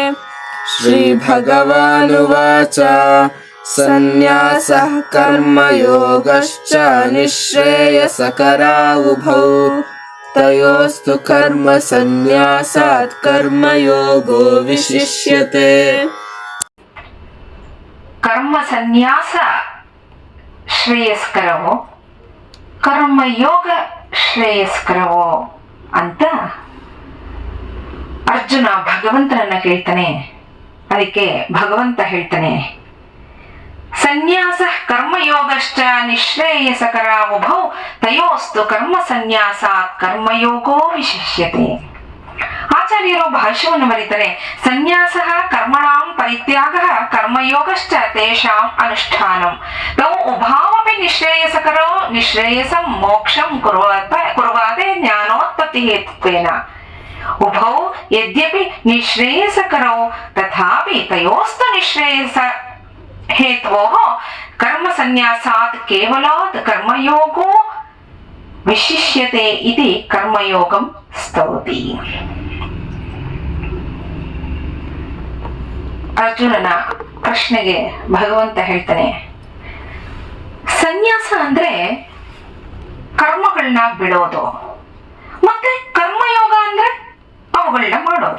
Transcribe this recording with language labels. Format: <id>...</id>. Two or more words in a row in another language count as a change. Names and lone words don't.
<sa>श्रीभगवानुवाच सन्न्यासः कर्मयोगश्च निःश्रेयसकरावुभौ तयोस्तु कर्मसन्न्यासात् कर्मयोगो विशिष्यते</sa> <kn>ಕರ್ಮ ಸನ್ಯಾಸ ಶ್ರೇಯಸ್ಕರವೋ ಕರ್ಮಯೋಗ ಶ್ರೇಯಸ್ಕರವೋ ಅಂತ ಅರ್ಜುನ ಭಗವಂತನನ್ನ ಕೇಳ್ತಾನೆ. ಅದಕ್ಕೆ ಭಗವಂತ ಹೇಳ್ತಾನೆ,</kn> <sa>ಸನ್ಯಾಸ ಕರ್ಮಯೋಗಶ್ಚ ನಿಶ್ರೇಯಸಕರಾವುಭೌ ತಯೋಸ್ತು ಕರ್ಮ ಸನ್ಯಾಸಾತ್ ಕರ್ಮಯೋಗೋ ವಿಶಿಷ್ಯತೆ.</sa> <kn>ಆಚಾರ್ಯರು ಭಾಷ್ಯವನ್ನು ಬರೀತಾರೆ,</kn> <sa>ಸನ್ಯಾಸ ಕರ್ಮಣಾಂ ಪರಿತ್ಯಾಗ ಕರ್ಮಯೋಗಶ್ಚ ತೇಷಾಂ ಅನುಷ್ಠಾನಂ ತೌ ಉಭಾವಪಿ ನಿಶ್ರೇಯಸಕರೋ ನಿಶ್ರೇಯಸಂ ಮೋಕ್ಷಂ ಕುರ್ವಾತೆ ಜ್ಞಾನೋತ್ಪತ್ತಿ ಹೇತುತ್ವೇನ. ಉಭೌ ಯದ್ಯಪಿ ನಿಶ್ರೇಯಸಕರೋ ತಥಾಪಿ ತಯೋಸ್ತು ನಿಶ್ರೇಯಸ ಹೇತವೋಃ ಕರ್ಮ ಸನ್ಯಾಸಾತ್ ಕೇವಲಾತ್ ಕರ್ಮಯೋಗೋ ವಿಶಿಷ್ಯತೆ ಇತಿ ಕರ್ಮಯೋಗಂ ಸ್ತೌತಿ.</sa> <kn>ಅರ್ಜುನನ ಪ್ರಶ್ನೆಗೆ ಭಗವಂತ ಹೇಳ್ತಾನೆ, ಸನ್ಯಾಸ ಅಂದ್ರೆ ಕರ್ಮಗಳನ್ನ ಬಿಡೋದು, ಮತ್ತೆ ಕರ್ಮಯೋಗ ಅಂದ್ರೆ ಅವುಗಳನ್ನ ಮಾಡೋದು.</kn>